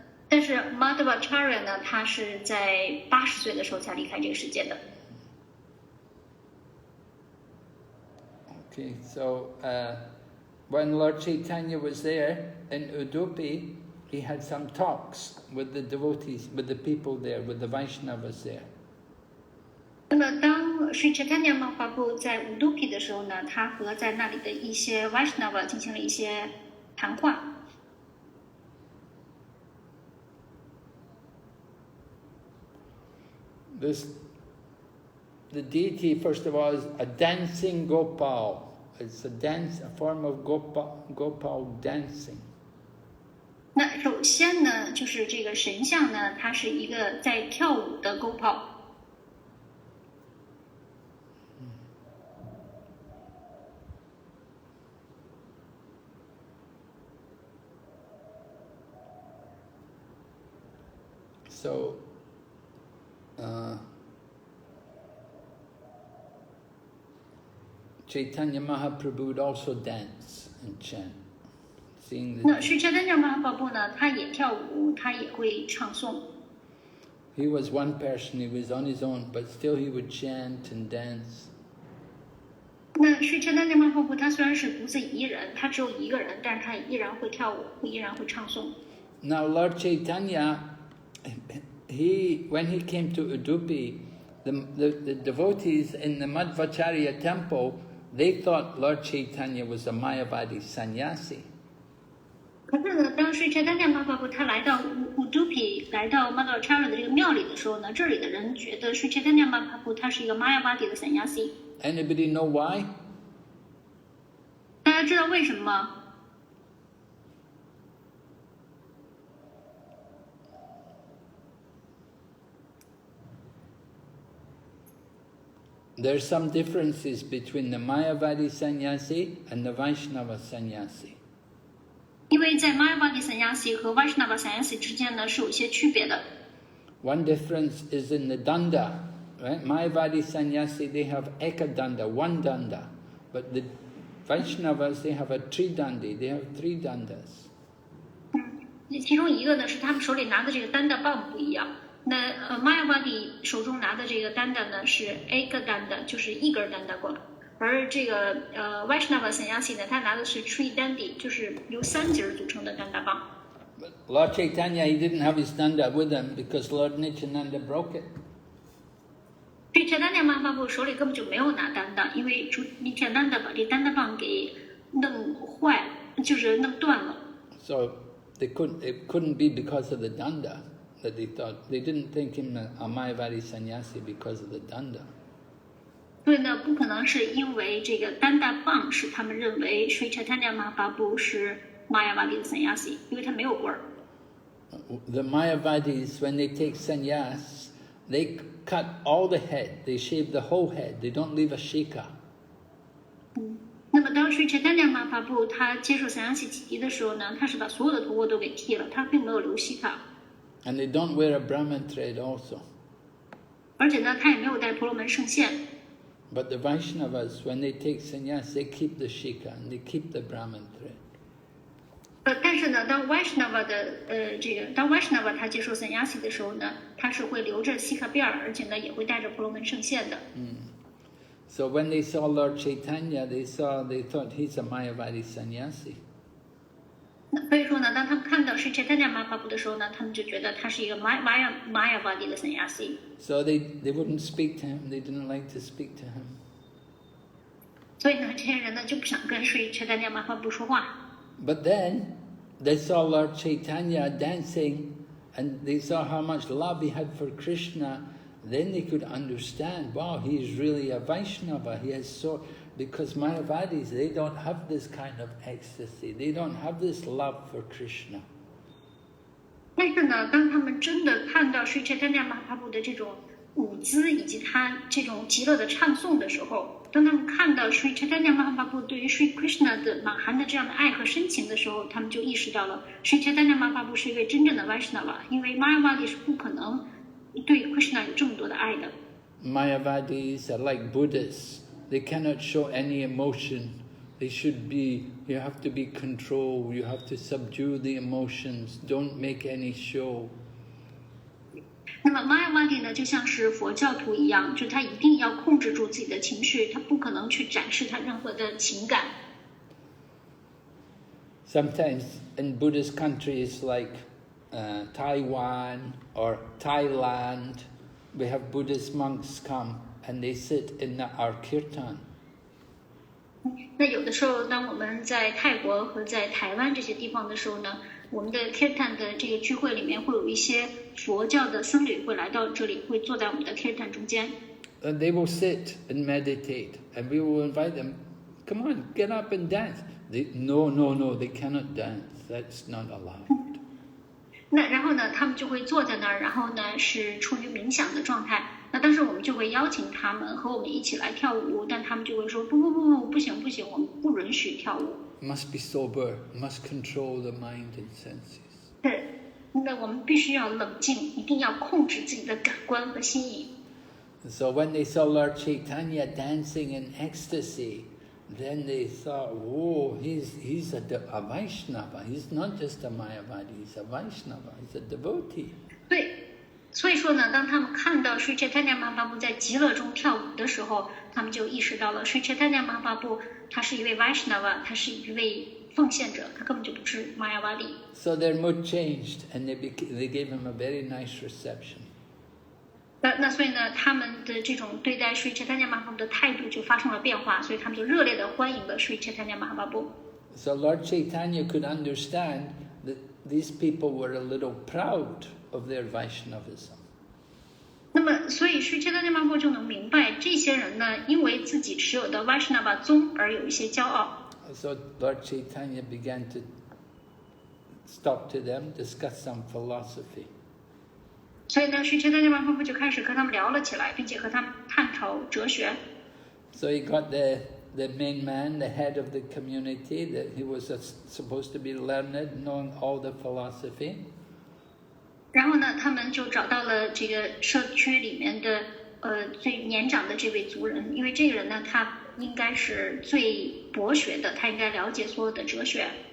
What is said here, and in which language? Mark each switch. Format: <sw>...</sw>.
<zh>但是 Madhvacharya 呢，他是在80岁的时候才离开这个世界的。</zh> <en>Okay, so when Lord Chaitanya was there in Udupi, he had some talks with the devotees, with the people there, with the Vaishnavas there.</en> <zh>那么当 Sri Chaitanya Mahaprabhu 在 Udupi 的时候呢，他和在那里的一些 Vaishnava 进行了一些谈话。</zh> <en>The deity, first of all, is a dancing Gopal. It's a form of Gopal dancing.</en> <zh>那首先呢，就是这个神像呢，它是一个在跳舞的 Gopal。</zh> <en>So, Chaitanya Mahaprabhu would also dance and chant, sing the.</en> <zh>那 Sri Chaitanya Mahaprabhu 呢，他也跳舞，他也会唱诵。</zh> <en>He was one person; he was on his own, but still he would chant and dance.</en> <zh>那 Sri Chaitanya Mahaprabhu 他虽然是独自一人，他只有一个人，但是他也依然会跳舞，依然会唱诵。</zh> <en>Now Lord Chaitanya, when he came to Udupi, the devotees in the Madhvacharya temple, they thought Lord Chaitanya was a Mayavadi sannyasi.</en> <zh>可是呢，当 Sri Chaitanya Mahaprabhu 他来到 Udupi， 来到 Madhvacharya 的这个庙里的时候呢，这里的人觉得 Sri Chaitanya Mahaprabhu 他是一个 Mayavadi 的 sannyasi。</zh> <en>Anybody know why?</en> <zh>大家知道为什么吗？</zh> <en>There are some differences between the Mayavadi sannyasi and the Vaishnava sannyasi.</en> <zh>因为在 Mayavadi Sannyasi 和 Vaishnava Sannyasi 之间呢是有一些区别的。</zh> <en>One difference is in the danda, right? Mayavadi Sannyasi, they have ekadanda, one danda, but the Vaishnavas, they have a tridandi, they have 3 dandas.</en> <zh>其中一个呢是他们手里拿的这个丹达棒不一样。那Mayavadi 手中拿的这个丹达呢是 ekadanda， 就是一根丹达棍，而这个Vaishnava Sannyasi 呢，他拿的是 tridandi， 就是由3节组成的丹达棒。</zh> <en>But Lord Chaitanya, he didn't have his danda with him because Lord Nityananda broke it.</en> <zh>Sri Chaitanya Mahaprabhu 手里根本就没有拿丹达，因为Nityananda 把这丹达棒给弄坏，就是弄断了。</zh> <en>So it couldn't be because of the danda that they thought. They didn't think him a Mayavadi sannyasi because of the danda.</en> <zh>所以呢，不可能是因为这个丹达棒使他们认为 Sri Chaitanya Mahaprabhu 是 Mayavadi 的 sannyasi， 因为他没有棍儿。</zh> <en>The Mayavadis, when they take sannyas, they cut all the head. They shave the whole head. They don't leave a shika.</en> <zh>那么当 Sri Chaitanya Mahaprabhu 他接受 sannyasi 洗涤的时候呢，他是把所有的头发都给剃了，他并没有留西卡。</zh> <en>And they don't wear a Brahman thread also.</en> <zh>而且呢，他也没有戴婆罗门圣线。</zh> <en>But the Vaishnavas, when they take sannyas, they keep the shika and they keep the Brahman thread.</en> <zh>但是呢，当 Vaishnava 的当 Vaishnava 他接受 sannyasi 的时候呢，他是会留着西卡辫儿，而且呢也会带着婆罗门圣线的。</zh> <en>So when they saw Lord Chaitanya, they thought he's a Mayavadi sannyasi.</en> <zh>所以说呢，当他们看到 Sri Chaitanya Mahaprabhu 的时候呢，他们就觉得他是一个 Mayavadi 的 sannyasi。</zh> <en>So they wouldn't speak to him. They didn't like to speak to him.</en> <zh>所以呢，这些人呢就不想跟 Sri Chaitanya Mahaprabhu 说话。</zh> <en>But then they saw Lord Chaitanya dancing, and they saw how much love he had for Krishna. Then they could understand, wow, he is really a Vaishnava. He has because Mayavadis, they don't have this kind of ecstasy. They don't have this love for Krishna.</en> <zh>但是呢，当他们真的看到 Sri Chaitanya Mahaprabhu 的这种舞姿以及他这种极乐的唱诵的时候，当他们看到 Sri Chaitanya Mahaprabhu 对于 Sri Krishna 的满含的这样的爱和深情的时候，他们就意识到了 Sri Chaitanya Mahaprabhu 是一位真正的 Vaishnava， 因为 Mayavadi 是不可能对 Krishna 有这么多的爱的。</zh> <en>Mayavadis are like Buddhists. They cannot show any emotion. You have to be controlled. You have to subdue the emotions. Don't make any show.</en> <zh>那么 Mayavadi 呢，就像是佛教徒一样，就他一定要控制住自己的情绪，他不可能去展示他任何的情感。</zh> <en>Sometimes in Buddhist countries like Taiwan or Thailand, we have Buddhist monks come and they sit in our kirtan.</en> <zh>那有的时候，当我们在泰国和在台湾这些地方的时候呢，我们的 kirtan 的这个聚会里面会有一些佛教的僧侣会来到这里，会坐在我们的 kirtan 中间。</zh> <en>And they will sit and meditate, and we will invite them, come on, get up and dance. No, they cannot dance. That's not allowed.</en> <zh>那然后呢，他们就会坐在那儿，然后呢是处于冥想的状态。那当时我们就会邀请他们和我们一起来跳舞，但他们就会说不行，我们不允许跳舞。</zh> <en>Must be sober, must control the mind and senses.</en> <zh>对，那我们必须要冷静，一定要控制自己的感官和心意。</zh> <en>So when they saw Lord Chaitanya dancing in ecstasy, then they thought, oh, he's a Vaishnava. He's not just a Mayavadi, he's a Vaishnava, he's a devotee.</en> <zh>对，所以说呢，当他们看到 Sri Chaitanya Mahaprabhu 在极乐中跳舞的时候，他们就意识到了 Sri Chaitanya Mahaprabhu 他是一位 Vaishnava， 他是一位奉献者，他根本就不是 Mayavadi。</zh> <en>So their mood changed, and they gave him a very nice reception.</en> <zh>那所以呢，他们的这种对待 Sri Chaitanya Mahaprabhu 的态度就发生了变化，所以他们就热烈的欢迎了 Sri Chaitanya Mahaprabhu。</zh> <en>So Lord Chaitanya could understand that these people were a little proud of their Vaishnavism.</en> <zh>那么，所以 Sri Chaitanya Mahaprabhu 就能明白，这些人呢，因为自己持有的 Vaishnava 宗而有一些骄傲。</zh> <en>So Lord Chaitanya began to talk to them, discuss some philosophy.</en> <zh>所以呢，Sri Chaitanya Mahaprabhu 就开始和他们聊了起来，并且和他们探讨哲学。</zh> <en>So he got the the main man, the head of the community, that he was supposed to be learned, knowing all the philosophy.</en> <zh>然后呢，他们就找到了这个社区里面的最年长的这位族人，因为这个人呢，他应该是最博学的，他应该了解所有的哲学。</zh>